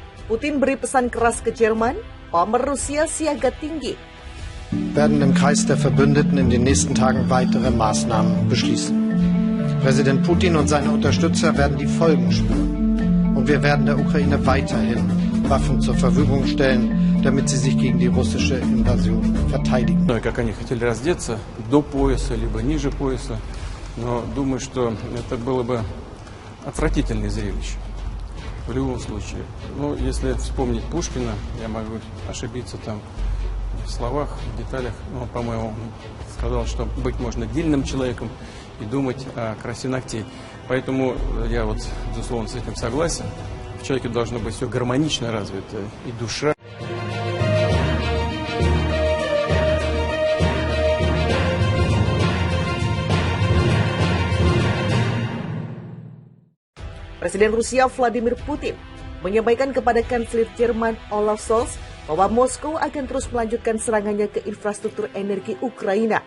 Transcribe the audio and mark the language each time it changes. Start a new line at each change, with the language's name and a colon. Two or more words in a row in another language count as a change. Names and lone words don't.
Indonesian: Putin beri pesan keras ke Jerman, pamer Rusia siaga tinggi.
German: Werden im Kreis der Verbündeten in den nächsten Tagen weitere Maßnahmen beschließen. Präsident Putin und seine Unterstützer werden die Folgen spüren. Und wir werden der Ukraine weiterhin Waffen zur Verfügung stellen, damit sie sich gegen die russische Invasion verteidigen.
Russian: Как они хотели раздеться до пояса, либо ниже пояса, но думаю, что это было бы отвратительное зрелище. В любом случае. Ну, если вспомнить Пушкина, я могу ошибиться там в словах, в деталях, но, по-моему, сказал, что быть можно дельным человеком и думать о красе ногтей. Поэтому я вот, безусловно, с этим согласен. В человеке должно быть все гармонично развито, и душа.
Indonesian: Presiden Rusia Vladimir Putin menyampaikan kepada Kanselir Jerman Olaf Scholz bahwa Moskow akan terus melanjutkan serangannya ke infrastruktur energi Ukraina.